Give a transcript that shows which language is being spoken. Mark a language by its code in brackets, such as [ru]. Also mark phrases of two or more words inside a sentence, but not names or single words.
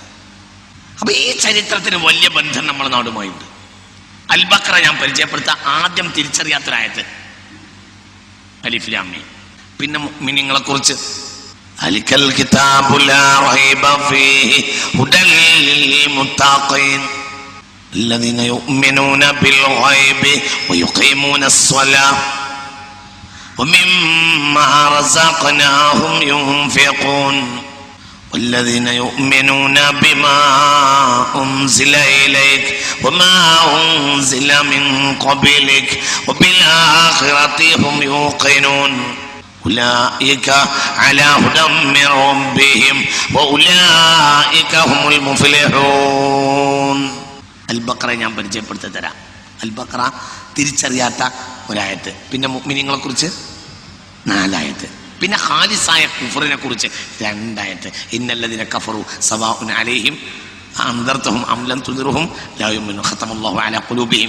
[ml] അപ്പൊ ഈ ചരിത്രത്തിന് വലിയ ബന്ധം നമ്മുടെ നാടുമായുണ്ട്. അൽ ബഖറ ഞാൻ പരിചയപ്പെടുത്താം. ആദ്യം തിരിച്ചറിയാത്തൊരായത് [ar] ألف لام ميم. [ml] പിന്നെ മുഅ്മിനീങ്ങളെ കുറിച്ച് [ar] ذلك الكتاب لا ريب فيه هدى للمتقين الذين يؤمنون بالغيب ويقيمون الصلاة ومما رزقناهم ينفقون والذين يؤمنون بما أنزل إليك وما أنزل من قبلك وبالآخرة هم يوقنون أولئك على هدى من ربهم وأولئك هم المفلحون. [ml] അൽ ബഖറ ഞാൻ പരിചയപ്പെടുത്തി തരാം. അൽ ബഖറ തിരിച്ചറിയാത്ത ഒരായത്ത്, പിന്നെ മുഅ്മിനീങ്ങളെ കുറിച്ച് 4 ആയത്ത്, പിന്നെ ഖാലിസായ കുഫറിനെ കുറിച്ച് 2 ആയത്ത്. [ar] إن الذين كفروا سواء عليهم أأنذرتهم أم لم تنذرهم لا يؤمنون ختم الله على قلوبهم.